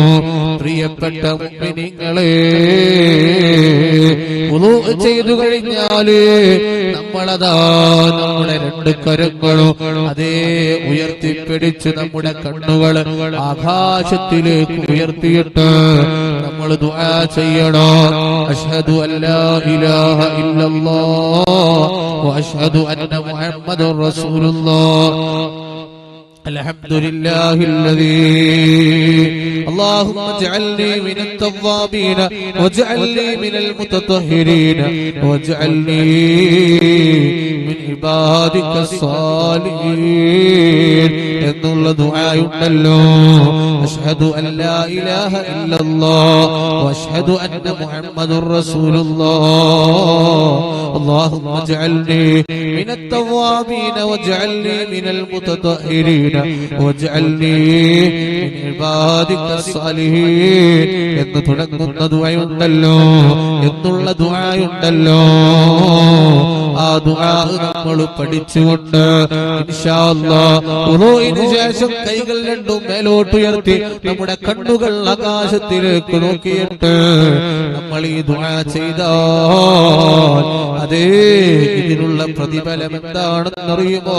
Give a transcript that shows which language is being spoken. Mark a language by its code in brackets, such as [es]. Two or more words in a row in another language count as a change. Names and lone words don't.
[ml] പ്രിയപ്പെട്ട മുഅ്മിനീങ്ങളെ, വുളൂ ചെയ്തു കഴിഞ്ഞാല് നമ്മളതാ നമ്മുടെ 2 കരങ്ങളും അതേ ഉയർത്തിപ്പിടിച്ച് നമ്മുടെ കണ്ണുകൾ ആകാശത്തിലേക്ക് ഉയർത്തിയിട്ട് നമ്മൾ ദുആ ചെയ്യണം. [ar] أشهد أن لا إله إلا الله وأشهد أن محمدا رسول الله. الحمد لله الذي اللهم اجعلني من التوابين واجعلني من المتطهرين واجعلني من عبادك الصالحين [ml] എന്നുള്ള ദുആയുണ്ടല്ലോ. [ar] أشهد أن لا إله إلا الله وأشهد أن محمدا رسول الله. اللهم اجعلني من التوابين واجعلني من المتطهرين واجعلني من عبادك الصالحين [ml] എന്ന് തുടങ്ങുന്ന ദുആയുണ്ടല്ലോ, എന്നുള്ള ദുആയുണ്ടല്ലോ. ആ ദുആ നമ്മൾ പഠിച്ചുകൊണ്ട് [ar] إن شاء الله [ml] വുളൂഇന് ശേഷം കൈകൾ രണ്ടും മേലോട്ട് ഉയർത്തി നമ്മുടെ കണ്ണുകൾ ആകാശത്തിലേക്ക് നോക്കിയിട്ട് നമ്മൾ ഈ ദുആ ചെയ്താൽ അതേ ഇതിനുള്ള പ്രതിഫലം എന്താണെന്നറിയുമോ?